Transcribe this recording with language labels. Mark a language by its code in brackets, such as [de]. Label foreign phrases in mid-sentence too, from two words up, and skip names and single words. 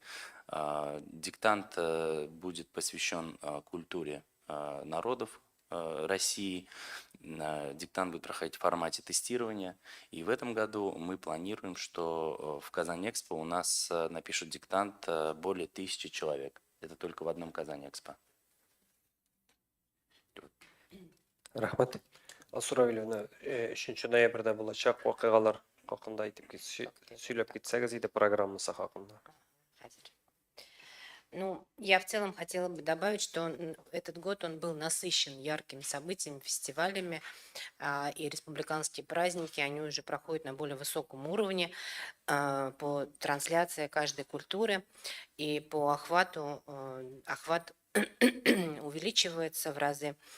[ru] Диктант будет посвящен культуре народов России. Диктант будет проходить в формате тестирования. И в этом году мы планируем, что в Казань-Экспо у нас напишут диктант более 1000 человек. Это только в одном Казань-Экспо. [tt] Рахмат. Асуравиловна, 3 ноябрьдә булачак вакыйгалар хакында әйтеп сөйләп китсәгез иде программасы хакында. [ru] Ну, я в целом хотела бы добавить, что этот год он был насыщен яркими событиями, фестивалями, и республиканские праздники, они уже проходят на более высоком уровне по трансляции каждой культуры, и по охвату, охват увеличивается в разы.